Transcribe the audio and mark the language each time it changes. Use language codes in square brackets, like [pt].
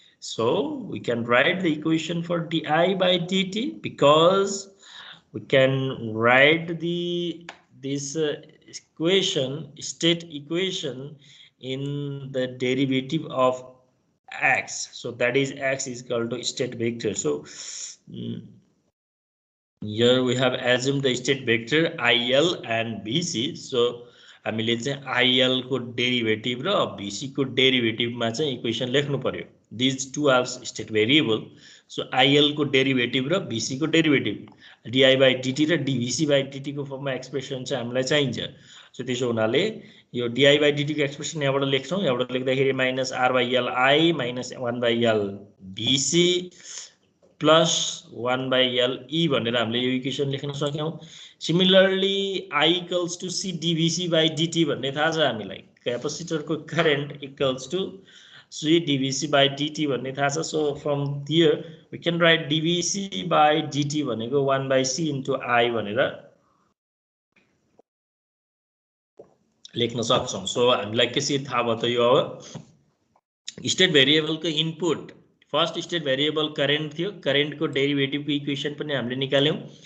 [en] So we can write the equation for di by dt, because we can write this equation, state equation, in the derivative of x. So that is x is equal to state vector. So here we have assumed the state vector IL and BC. [ne] So हामीले चाहिँ IL को derivative र BC को डेरिभेटिभमा चाहिँ equation लेख्नु पर्यो. [en] These two are state variable. [ne] So IL को derivative र BC को डेरिभेटिभ di by dt र dVc by dt को फर्ममा एक्सप्रेसन चाहिँ हामीलाई चाहिन्छ. सो त्यसो हुनाले यो di by dt को एक्सप्रेसन यहाँबाट लेख्छौं. यहाँबाट लेख्दाखेरि minus r by l I minus 1 by l BC plus 1 by L E भनेर हामीले यो इक्वेसन लेख्न सक्यौं. Similarly I equals to C dVc by dt भन्ने थाहा छ हामीलाई. क्यापेसिटरको current equals to C dVc by dt भन्ने थाहा छ. [en] so from here we can write dVc by dt भनेको 1 by C into I [ne] भनेर लेख्न सक्छौं. सो हामीलाई कसरी थाहा भयो त यो अब state भेरिएबलको input first state variable current थियो, करेन्ट को डेरिभेटिभ को इक्वेसन पनि हामीले निकाल्यौं.